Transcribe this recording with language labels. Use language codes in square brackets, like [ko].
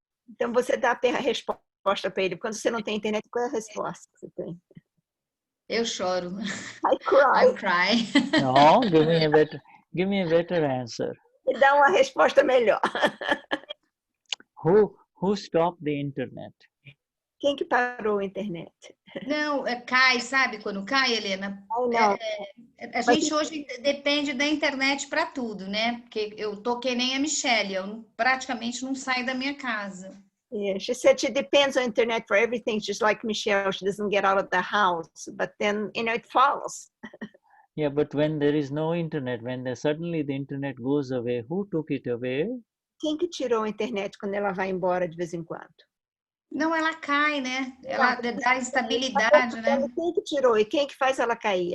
[pt] Então você dá a resposta para ele. Quando você não tem internet, qual é a resposta que você tem? Eu choro. [en] I cry. I cry. No, give me a better answer. [pt] Me dá uma resposta melhor. [en] Who stopped the internet? [pt] Quem que parou a internet? Não, cai, sabe quando cai, Helena? Não. A gente hoje depende da internet para tudo, né? Porque eu tô que nem a Michelle, eu praticamente não saio da minha casa. [en] Yeah, she said she depends on internet for everything, just like Michelle. She doesn't get out of the house, but then, it follows. Yeah, but when there is no internet, when suddenly the internet goes away, who took it away? [pt] Quem que tirou a internet quando ela vai embora de vez em quando? Não, ela cai, né? Ela dá estabilidade, né? Quem que tirou e quem que faz ela cair?